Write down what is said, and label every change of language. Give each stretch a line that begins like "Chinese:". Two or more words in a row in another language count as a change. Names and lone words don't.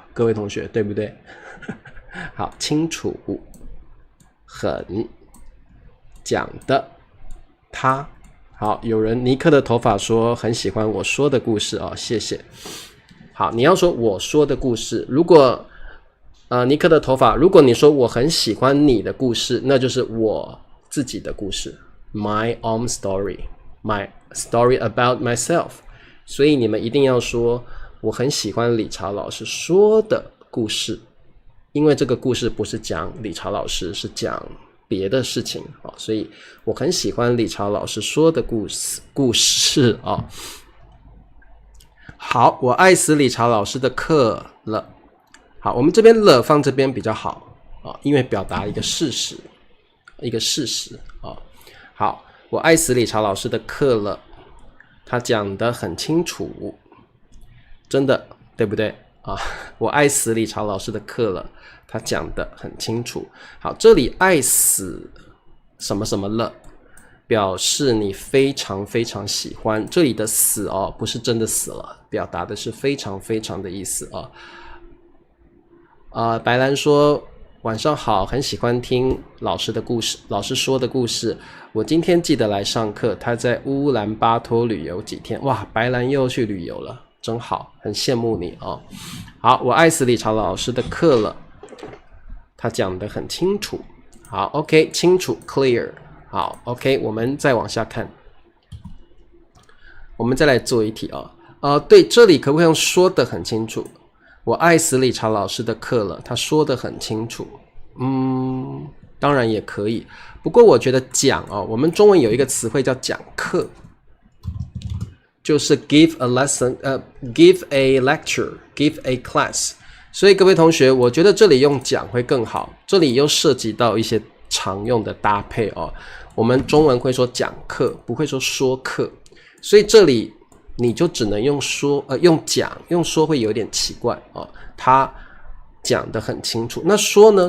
Chinese: 各位同學，對不對？好，清楚，很講的。他好，有人尼克的頭髮說很喜歡我說的故事哦，謝謝。好，你要說我說的故事，如果尼克的頭髮，如果你說我很喜歡你的故事，那就是我自己的故事 ，
English: my own story， my story about myself。
Chinese: 所以你們一定要說我很喜歡理查老師說的故事，因為這個故事不是講理查老師，是講別的事情啊，所以我很喜歡理查老師說的故事啊。好，我愛死理查老師的課了。好，我們這邊了放這邊比較好啊，因為表達一個事實啊。好，我愛死理查老師的課了，他講得很清楚，真的對不對啊？我愛死理查老師的課了。他講得很清楚。好，這裡愛死什麼什麼了，表示你非常非常喜歡。這裡的死哦，不是真的死了，表達的是非常非常的意思哦。白蘭說晚上好，很喜歡聽老師的故事，老師說的故事。我今天記得來上課。他在烏蘭巴托旅遊幾天。哇，白蘭又去旅遊了，真好，很羨慕你哦。好，我愛死理查老師的課了。他講得很清楚。好 ，OK， 清楚 ，clear。好 ，OK， 我們再往下看。我們再來做一題啊。對，這裡可不可以用說得很清楚？我愛死理查老師的課了，他說得很清楚。當然也可以。不過我覺得講哦，我們中文有一個詞彙叫講課，就是
English: give a lesson， give a lecture， give a class。
Chinese: 所以各位同學，我覺得這裡用講會更好，這裡又涉及到一些常用的搭配哦。我們中文會說講課，不會說說課，所以這裡你就只能用說，用講，用說會有點奇怪哦。他講得很清楚，那說呢？